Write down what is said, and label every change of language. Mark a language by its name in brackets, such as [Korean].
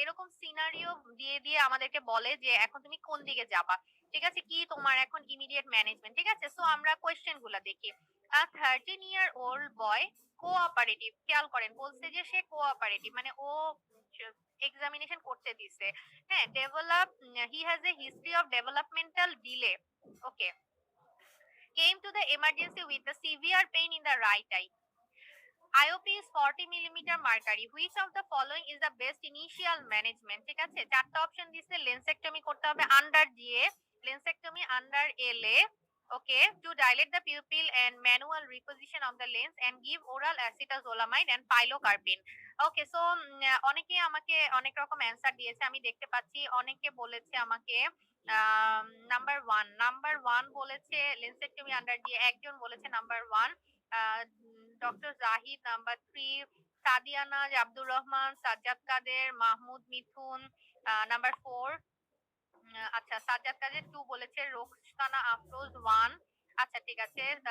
[Bangla] এরকম সিনারিও দিয়ে দিয়ে আমাদেরকে বলে যে এখন তুমি কোন দিকে যাবা, ঠিক আছে, কি তোমার এখন ইমিডিয়েট ম্যানেজমেন্ট, ঠিক আছে। সো আমরা কোশ্চেন গুলা দেখি। 13-year-old বয় কোঅপারেটিভ, খেয়াল করেন বলছে যে সে কোঅপারেটিভ, মানে ও এক্সামিনেশন করতে দিছে, হ্যাঁ। [English] Develop, he has a history of developmental delay, okay. Came to the emergency with a severe pain in the right eye. IOP is 40 millimeter mercury. Which of the following is the best initial management? [Bangla] ঠিক আছে, চারটা option দিছে। [English] lensectomy [Bangla] করতে হবে [English] Under GA, lensectomy under LA, okay, to dilate the pupil and manual reposition of the lens and give oral acetazolamide and pilocarpine. [Bangla] Okay, so অনেকে আমাকে অনেক রকম অ্যান্সার দিয়েছে, আমি দেখতে পাচ্ছি। অনেকে বলেছে আমাকে নাম্বার ওয়ান বলেছে লেন্সেক্টমি আন্ডার দিয়ে, একজন বলেছে number 1, doctor Zahid number 3, সাদিয়ানা, Abdur Rahman, Sajjad কাদের, মাহমুদ মিথুন নাম্বার 4, আচ্ছা সাজ্জাদ কাদের 2 বলেছে, রোকসানা আফরোজ 1, আচ্ছা ঠিক আছে।